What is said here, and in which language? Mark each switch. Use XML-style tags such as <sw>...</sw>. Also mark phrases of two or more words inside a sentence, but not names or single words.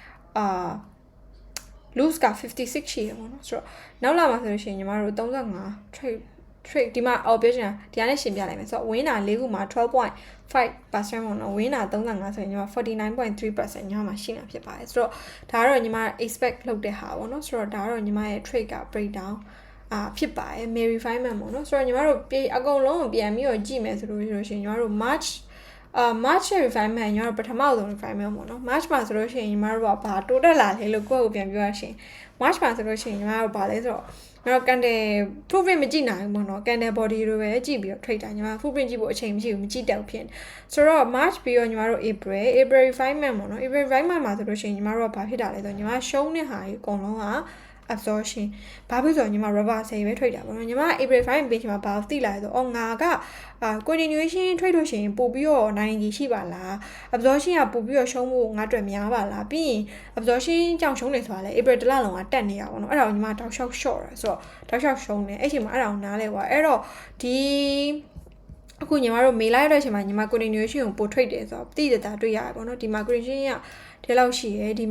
<my>lose က56ရှိရပေါ့နော်ဆိုတော့နောက်လာမှာဆိုလို့ရှိရင်ညီမတို့35 trade ဒီမှာပြောချင်တာဒီကနေရှင်းပြလိုက်မယ်ဆိုတော့ win တာ၄ခုမှာ 12.5% ပေါ့နော် win တာ35ဆိုရင်ညီမ 49.3% ညီမမှာရှိနေဖြစ်ပါတယ်ဆိုတော့ဒါကတော့ညီမ expect လုပ်တဲ့ဟာပေါ့နော်ဆိုတော့ဒါကတော့ညီမရဲ့ trade က breakdown ဖြစ်ပါတယ် refinement ပေါ့နော်ဆိုတော့ညီမတို့အကုန်လုံးကိုပြန်ပြီးတော့ကြည့်မယ်ဆိုလို့ရှိရင်ညီမတို့ March March refinement ညီမတို့ပထမဆုံး refinement ပေါ့နော် March မှာဆိုလို့ရှိရင်ညီမတို့ကဘာတိုးတက်လာလဲလို့ကိုယ့်ကိုပြန်ပြောရရှင် March မှာဆိုလို့ရှိရင်ညီမတို့ဘာလဲဆိုတော့ညီမတို့</my> <en>candle footprint</en> <my>မကြည့် နိုင်ဘူးပေါ့နော်</my> <en>candle body</en> <my>လိုပဲကြည့်ပြီးတော့ trade တာညီမ footprint ကြည့်ဖို့အချိန်မရှိဘူးမကြည့်တတ်ဘူးဖြစ်ဆိုတော့ March ပြီးတော့ညီမတို့ April refinement ပေါ့နော် April refinement မှာဆိုလို့ရှိရင်ညီမတို့ကဘာဖြစ်တာလဲဆိုတော့ညီမရှုံးတဲ့ဟာကြီးအကုန်လုံးကabsorption ဘာဖြစ်ဆိုညီမ</my> <en>rubber sale</en> <my>ပဲ trade တာပေါ့နော်ညီမ April 5 page မှာဘာသိလာလဲဆိုငါက</my> <en>continuation trade</en> <my>လို့ရှိရင်ပို့ပြီးတော့90ရှိပါလား absorption ကပို့ပြီးတော့ရှုံးဖို့ငါအတွက်များပါလားပြီးရင် absorption ကြောင့်ရှုံးနေဆိုတာလေ April တလလုံးကတက်နေရပါတော့အဲ့ဒါကိုညီမတောက်လျှောက် short ရဆိုတော့တောက်လျှောက်ရှုံးနေအဲ့ချိန်မှာအဲ့ဒါကိုနားလဲပါအဲ့တော့ ဒီအခုညီမတို့မေးလိုက်တဲ့အချိန်မှာညီမ continuation ကိုပို့ trade တယ်ဆိုတော့တိကျတာတွေ့ရတယ်ပေါ့နော်ဒီမှာ continuation ကဒီလောက်ရှိရဲဒီ</my>